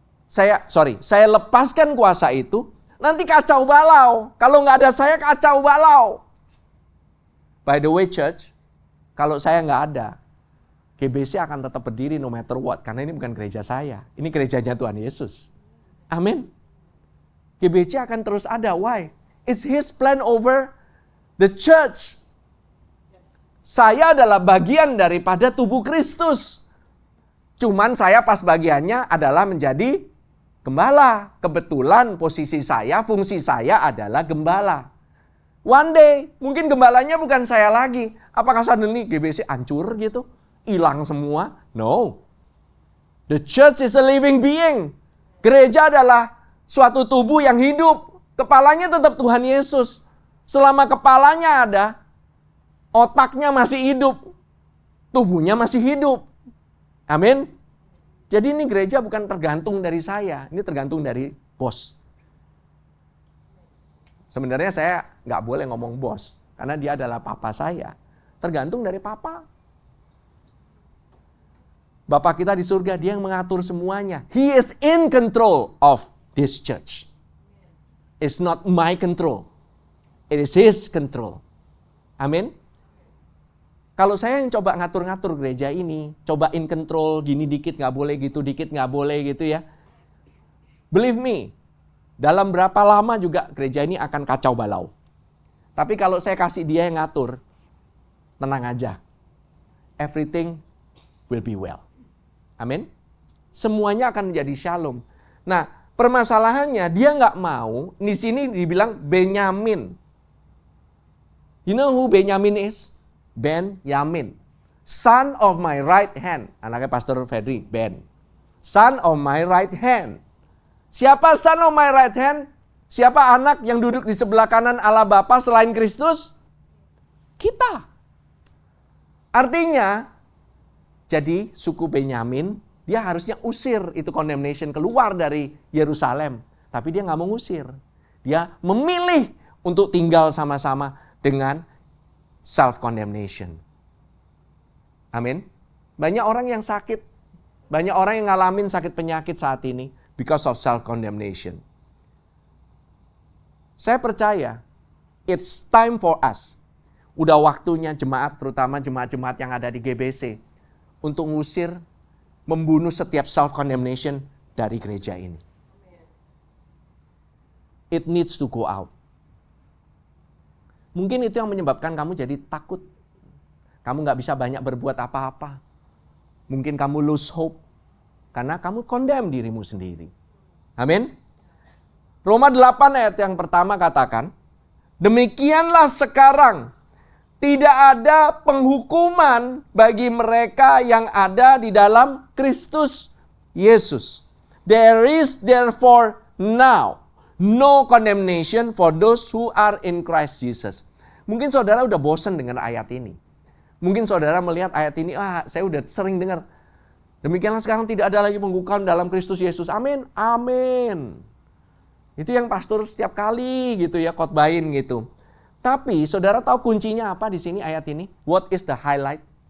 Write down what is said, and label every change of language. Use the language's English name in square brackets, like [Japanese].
[Indonesian] Saya lepaskan kuasa itu, nanti kacau balau. Kalau nggak ada saya, kacau balau. [English] By the way church, [Indonesian] kalau saya nggak ada, GBC akan tetap berdiri [English] no matter what. [Indonesian] Karena ini bukan gereja saya. Ini gerejanya Tuhan Yesus. Amin. GBC akan terus ada. [English] Why? It's His plan over the church. [Indonesian] Saya adalah bagian daripada tubuh Kristus. Cuman saya pas bagiannya adalah menjadi gembala. Kebetulan posisi saya, fungsi saya adalah gembala. One day, mungkin gembalanya bukan saya lagi. Apakah suddenly GBC hancur gitu? Hilang semua? No. [English] The church is a living being. [Indonesian] Gereja adalah suatu tubuh yang hidup. Kepalanya tetap Tuhan Yesus. Selama kepalanya ada, otaknya masih hidup. Tubuhnya masih hidup. Amin. Jadi ini gereja bukan tergantung dari saya. Ini tergantung dari bos. Sebenarnya saya nggak boleh ngomong bos. Karena dia adalah papa saya. Tergantung dari papa. Bapak kita di surga, dia yang mengatur semuanya. [English] He is in control of this church. It's not my control. It is His control. Amin. [Indonesian] Kalau saya yang coba ngatur-ngatur gereja ini, cobain control, gini dikit nggak boleh, gitu dikit nggak boleh gitu ya. [English] Believe me, [Indonesian] dalam berapa lama juga gereja ini akan kacau balau. Tapi kalau saya kasih dia yang ngatur, tenang aja. [English] Everything will be well. [Indonesian] Amin. Semuanya akan menjadi shalom. Nah, permasalahannya dia nggak mau, di sini dibilang Benyamin. [English] You know who Benyamin is? Ben-Yamin. Son of my right hand. [Indonesian] Anaknya Pastor Fedri, [English] Ben. Son of my right hand. [Indonesian] Siapa [English] son of my right hand? [Indonesian] Siapa anak yang duduk di sebelah kanan Allah Bapa selain Kristus? Kita. Artinya, jadi suku Benyamin, dia harusnya usir itu condemnation keluar dari Yerusalem. Tapi dia nggak mau ngusir. Dia memilih untuk tinggal sama-sama dengan self-condemnation. Amin. Banyak orang yang sakit. Banyak orang yang ngalamin sakit penyakit saat ini [English] because of self-condemnation. [Indonesian] Saya percaya, [English] it's time for us. [Indonesian] Udah waktunya jemaat, terutama jemaat-jemaat yang ada di GBC, untuk ngusir, membunuh setiap self-condemnation dari gereja ini. [English] it needs to go out. [Indonesian] Mungkin itu yang menyebabkan kamu jadi takut. Kamu nggak bisa banyak berbuat apa-apa. Mungkin kamu [English] lose hope. [Indonesian] Karena kamu condemn dirimu sendiri. Amin. Roma 8 ayat yang pertama katakan, demikianlah sekarang tidak ada penghukuman bagi mereka yang ada di dalam Kristus Yesus. [English] There is therefore now no condemnation for those who are in Christ Jesus. [Indonesian] Mungkin saudara udah bosan dengan ayat ini. Mungkin saudara melihat ayat ini, saya udah sering dengar. Demikianlah sekarang tidak ada lagi penghukuman dalam Kristus Yesus. Amin. Amin. Itu yang pastor setiap kali gitu ya khotbahin gitu. Tapi saudara tahu kuncinya apa di sini ayat ini? [English] What is the highlight?